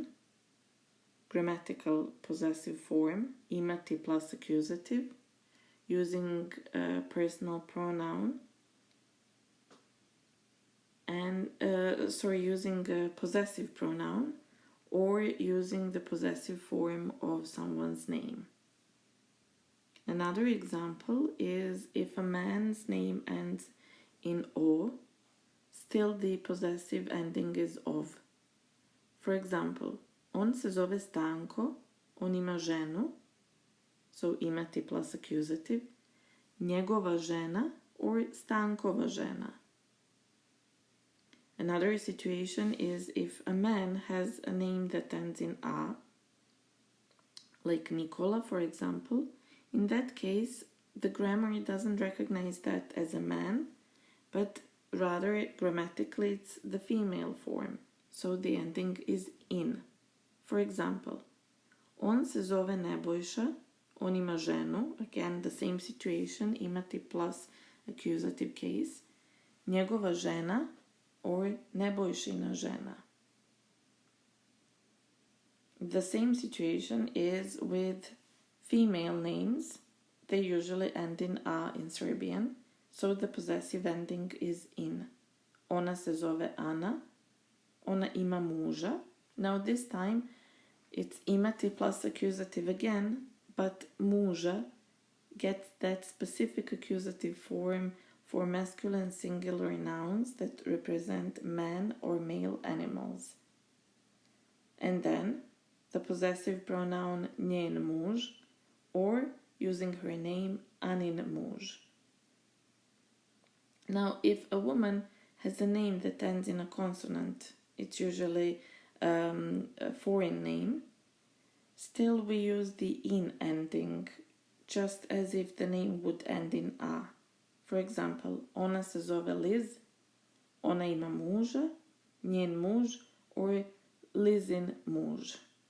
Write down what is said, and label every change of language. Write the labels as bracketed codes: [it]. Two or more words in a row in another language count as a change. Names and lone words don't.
[en] Grammatical possessive form, imati plus accusative, using personal pronoun, and using a possessive pronoun, or using the possessive form of someone's name. Another example is if a man's name ends in o, still the possessive ending is ov. For example, [sr] on se zove Stanko, on ima ženu, so imati [en] plus accusative, [sr] njegova žena or Stankova žena. [en] Another situation is if a man has a name that ends in a, like Nikola, for example. In that case, the grammar doesn't recognize that as a man, but rather grammatically it's the female form, so the ending is in. For example, [sr] on se zove Nebojša, on ima ženu, [en] again the same situation, imati plus accusative case, [sr] njegova žena or Nebojšina žena. [en] The same situation is with female names. They usually end in a in Serbian, so the possessive ending is in. [sr] Ona se zove Ana, ona ima muža. [en] Now this time it's imati plus accusative again, but muža gets that specific accusative form for masculine singular nouns that represent man or male animals. And then the possessive pronoun [sr] njen muž, [en] or using her name [sr] Anin muž. [en] Now, if a woman has a name that ends in a consonant, it's usually a foreign name, still we use the in ending, just as if the name would end in a. For example, [sr] ona se zove Liz, ona ima muža, njen muž, or Lizin muž.